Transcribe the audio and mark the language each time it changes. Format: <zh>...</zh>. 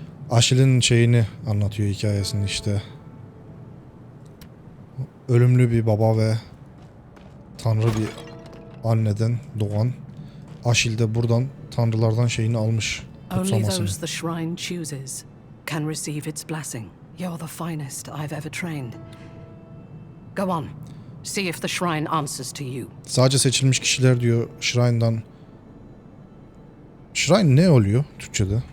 <tr>Ashel'in şeyini anlatıyor hikayesini işte. Ölümlü bir baba ve tanrı bir anneden doğan Ashel de buradan tanrılardan şeyini almış.</tr> <en>Only</en> <tr>Kutsamasını.</tr> <en>those the shrine chooses can receive its blessing. You're the finest I've ever trained. Go on. See if the shrine answers to you.</en> <tr>Sadece seçilmiş kişiler diyor Shrine'dan. Shrine ne oluyor Türkçe'de?</tr>